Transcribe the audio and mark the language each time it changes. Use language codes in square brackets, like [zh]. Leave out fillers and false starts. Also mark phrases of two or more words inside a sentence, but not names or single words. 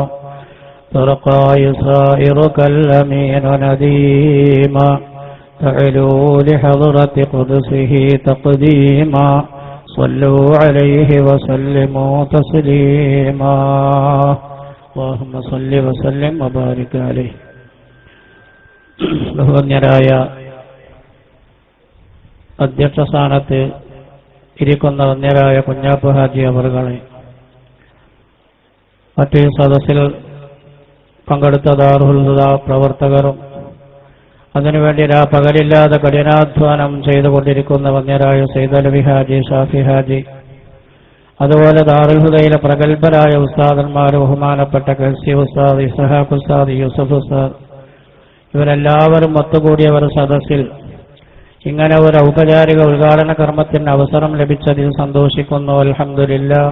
[ar] ترقى يسائرك الأمين نديما تعلو لحضرة قدسه تقديما. صلوا عليه وسلموا تسليما. اللهم صل وسلم وبارك عليه. [ml] ബഹുമാന്യരായ അധ്യക്ഷ സ്ഥാനത്ത് ഇരിക്കുന്ന വന്യരായ കുഞ്ഞാപ്പു ഹാജി അവറുകളെ, മറ്റു സദസ്സിൽ പങ്കെടുത്ത ദാറുൽ ഹുദ പ്രവർത്തകരും അതിനുവേണ്ടി പകലില്ലാതെ കഠിനാധ്വാനം ചെയ്തുകൊണ്ടിരിക്കുന്ന വന്യരായ സൈദലവി ഹാജി, ഷാഫി ഹാജി, അതുപോലെ ദാറുൽ ഹുദയിലെ പ്രഗത്ഭരായ ഉസ്താദന്മാർ, ബഹുമാനപ്പെട്ട കസി ഉസ്താദ്, ഇസ്ഹാഖ് ഉസ്താദ്, യൂസഫ് ഉസ്താദ്, ഇവരെല്ലാവരും ഒത്തുകൂടിയ ഒരു സദസ്സിൽ ഇങ്ങനെ ഒരു ഔപചാരിക ഉദ്ഘാടന കർമ്മത്തിന് അവസരം ലഭിച്ചതിൽ സന്തോഷിക്കുന്നു, അൽഹംദുലില്ലാഹ്.